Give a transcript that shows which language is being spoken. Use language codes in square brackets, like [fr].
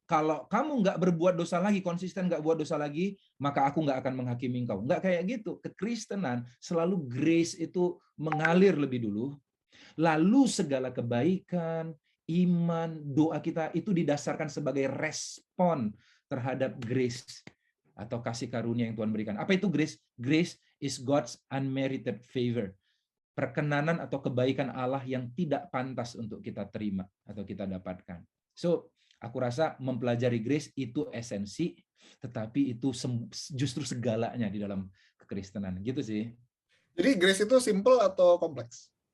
[id] Kalau kamu nggak berbuat dosa lagi, konsisten nggak buat dosa lagi, maka aku nggak akan menghakimi engkau. Nggak kayak gitu. Kekristenan selalu grace itu mengalir lebih dulu, lalu segala kebaikan, iman, doa kita itu didasarkan sebagai respon terhadap grace atau kasih karunia yang Tuhan berikan. Apa itu grace? [en] Grace is God's unmerited favor. [id] Perkenanan atau kebaikan Allah yang tidak pantas untuk kita terima atau kita dapatkan. So, aku rasa mempelajari grace itu esensi, tetapi itu justru segalanya di dalam kekristenan. Gitu sih. Jadi grace itu simple atau kompleks?